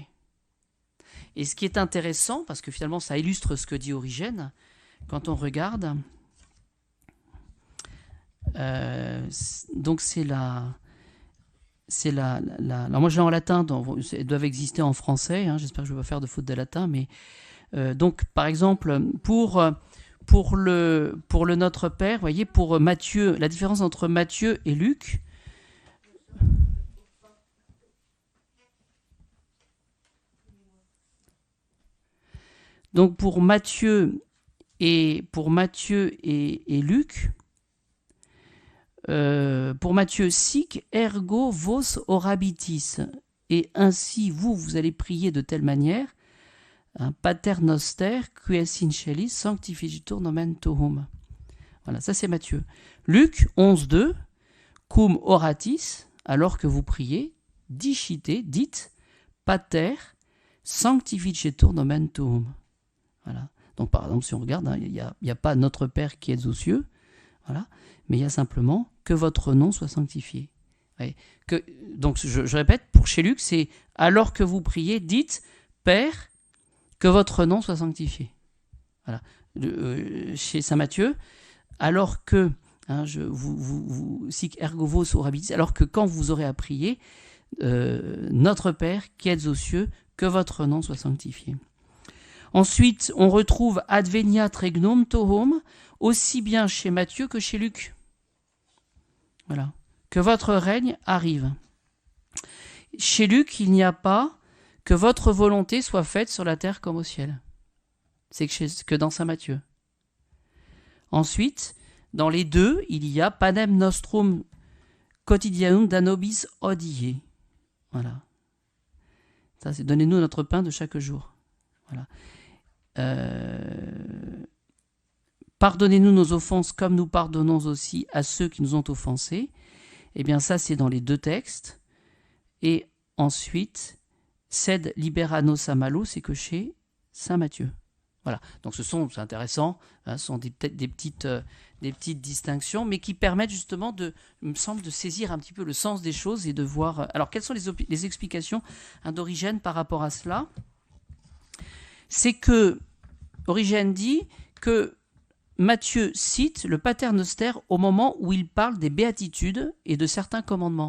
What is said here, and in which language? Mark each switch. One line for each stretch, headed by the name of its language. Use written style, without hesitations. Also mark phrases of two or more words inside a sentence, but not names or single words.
French: Et ce qui est intéressant, parce que finalement ça illustre ce que dit Origène, quand on regarde, donc alors moi je l'ai en latin, elles doivent exister en français, hein, j'espère que je ne vais pas faire de faute de latin, mais donc par exemple pour le Notre Père, vous voyez, pour Matthieu, la différence entre Matthieu et Luc, donc pour Matthieu et Luc, pour Matthieu,
Latin: sic ergo vos orabitis,
French: et ainsi vous allez prier de telle manière, hein,
Latin: Pater noster qui es in celis sanctificetur nomen tuum.
French: Voilà, ça c'est Matthieu. Luc 11, 2,
Latin: cum oratis,
French: alors que vous priez, dites,
Latin: Pater sanctificetur nomen tuum.
French: Voilà. Donc par exemple, si on regarde, il n'y a pas Notre Père qui est aux cieux, voilà, mais il y a simplement que votre nom soit sanctifié. Ouais. Donc je répète, pour chez Luc, c'est alors que vous priez, dites Père, que votre nom soit sanctifié. Voilà. Chez Saint Matthieu, alors que
Latin: sic ergo vos orabitis,
French: alors que quand vous aurez à prier, Notre Père qui êtes aux cieux, que votre nom soit sanctifié. Ensuite, on retrouve
Latin: Adveniat regnum tuum,
French: aussi bien chez Matthieu que chez Luc. Voilà. Que votre règne arrive. Chez Luc, il n'y a pas que votre volonté soit faite sur la terre comme au ciel. C'est que dans Saint Matthieu. Ensuite, dans les deux, il y a
Latin: Panem nostrum quotidianum danobis hodie.
French: Voilà. Ça, c'est donnez-nous notre pain de chaque jour. Voilà. Pardonnez-nous nos offenses comme nous pardonnons aussi à ceux qui nous ont offensés. Eh bien ça c'est dans les deux textes. Et ensuite,
Latin: sed libera nos malo,
French: c'est que chez Saint Matthieu. Voilà, donc c'est intéressant, hein, ce sont peut-être des petites distinctions, mais qui permettent justement il me semble, de saisir un petit peu le sens des choses et de voir... Alors quelles sont les explications d'Origène par rapport à cela? C'est que Origène dit que Matthieu cite le Pater noster au moment où il parle des béatitudes et de certains commandements.